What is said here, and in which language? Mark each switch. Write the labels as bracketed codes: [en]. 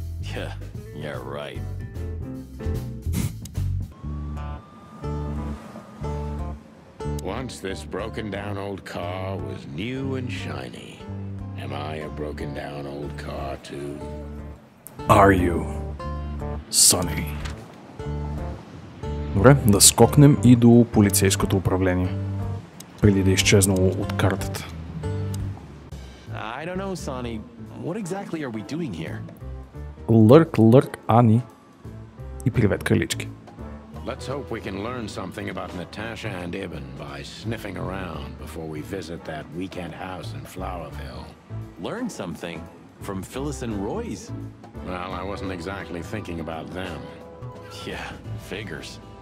[en] Yeah, right. Once this broken down old car was new and shiny. Am I a broken down old car too? Are you, Sonny? [bg] Добре, да скокнем и до полицейското управление, преди да е изчезнало от картата. [en] I don't know, Sonny. What exactly are we doing here? [bg] Лърк, Ани и привет, кралички. [en] Let's hope we can learn something about Natasha and Ibn by sniffing around before we visit that weekend house in Flowerville. Learn something? From Phyllis and Roy's? Well, I wasn't exactly thinking about them. Yeah, figures.